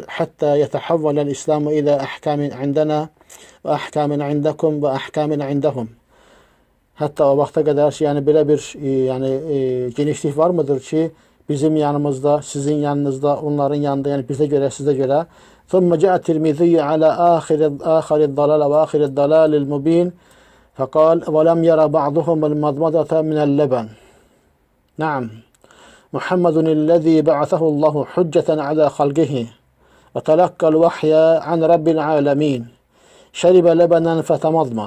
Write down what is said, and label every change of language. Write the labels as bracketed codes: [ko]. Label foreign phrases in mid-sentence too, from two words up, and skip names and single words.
[ar] حتى يتحول الإسلام إلى أحكام عندنا وأحكام عندكم وأحكام عندهم. [az] Hətta o vaxta qədər ki, yəni belə bir genişlik var mıdır ki, bizim yanımızda, sizin yanınızda, onların yanında, yəni bizə görə, sizə görə. [ar] ثم جاء الترمذي على آخر الضلال وآخر الضلال المبين فقال ولم يرى بعضهم المضمضة من اللبن. نعم محمد الذي بعثه الله حجة على خلقه وتلقى الوحي عن رب العالمين شرب لبنا فتمضمض.